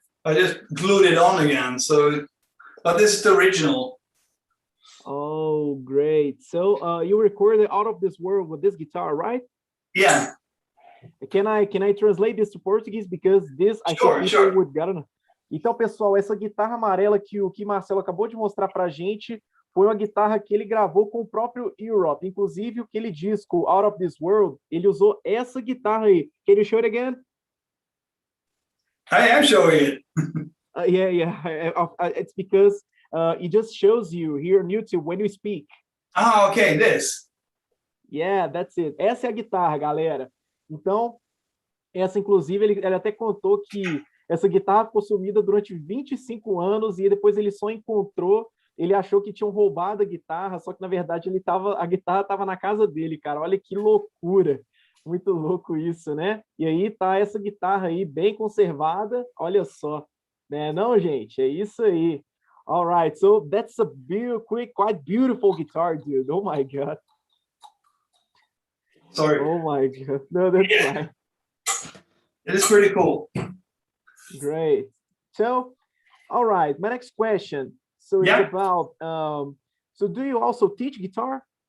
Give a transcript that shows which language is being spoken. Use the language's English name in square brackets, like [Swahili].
[English] I just glued it on again. So, but this is the original. Oh, great. So you recorded Out of This World with this guitar, right? Yeah. Can I translate this to Portuguese? Because this, I think people would gotta know. [Portuguese] Então, pessoal, essa guitarra amarela que o Kee Marcello acabou de mostrar pra gente foi uma guitarra que ele gravou com o próprio Europe. Inclusive, aquele disco Out of This World, ele usou essa guitarra aí. [English] Can you show it again? I am showing it. It's because it just shows you here on YouTube when you speak. Ah, okay, this. Yeah, that's it. [Portuguese] Essa é a guitarra, galera. Então, essa, inclusive, ele até contou que essa guitarra ficou sumida durante 25 anos e depois ele só encontrou, ele achou que tinham roubado a guitarra, só que, na verdade, a guitarra estava na casa dele, cara. Olha que loucura. Muito louco isso, né? E aí tá essa guitarra aí bem conservada, olha só. Né? Não, gente, é isso aí. [English] All right, so that's a quite beautiful guitar, dude. Oh my God. Sorry. Oh my God. No, that's fine. It is pretty cool. Great. So, all right, my next question. So it's about, so do you also teach guitar?